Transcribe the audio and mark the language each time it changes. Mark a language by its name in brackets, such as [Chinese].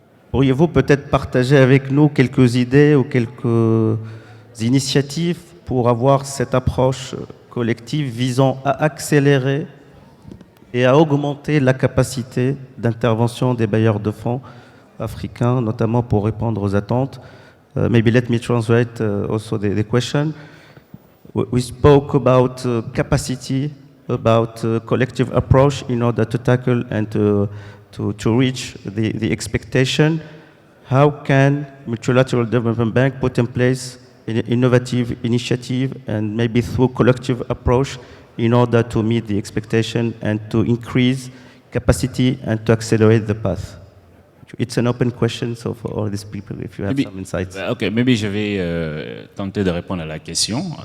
[French] Pourriez-vous peut-être partager avec nous quelques idées ou quelques initiatives pour avoir cette approche collective visant à accélérer et à augmenter la capacité d'intervention des bailleurs de fonds africains, notamment pour répondre aux attentes? [English] Maybe let me translate also the question. We spoke about capacity, about collective approach in order to tackle and to reach the expectation. How can Multilateral Development Bank put in place an innovative initiative and maybe through collective approach in order to meet the expectation and to increase capacity and to accelerate the path? It's an open question, so for all these people, if you have some insights. Okay, maybe [French] je vais tenter de répondre à la question.